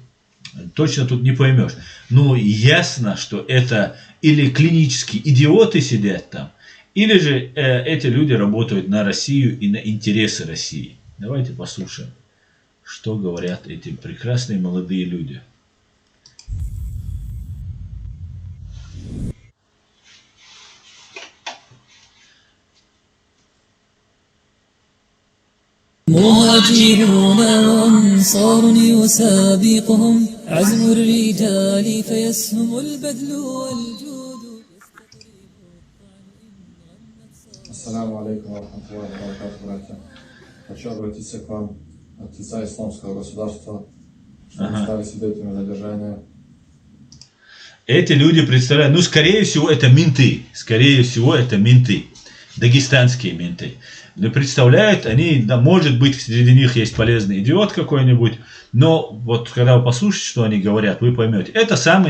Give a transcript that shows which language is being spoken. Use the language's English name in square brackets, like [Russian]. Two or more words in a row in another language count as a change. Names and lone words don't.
[Russian] Точно тут не поймешь. Но ясно, что это или клинические идиоты сидят там, или же эти люди работают на Россию и на интересы России. Давайте послушаем, что говорят эти прекрасные молодые люди. [Arabic] مهاجرون وانصار يسابقهم عزم الرجال فيسهم البذل والجود. السلام عليكم و رحمة الله و بركاته, [Russian] братья. Хочу обратиться к вам от лица исламского государства, что мы стали свидетелями задержания. Эти люди представляют, скорее всего, это менты. Скорее всего, это менты. Дагестанские менты. Но представляют, они, да, может быть, среди них есть полезный идиот какой-нибудь, но вот когда вы послушаете, что они говорят, вы поймете.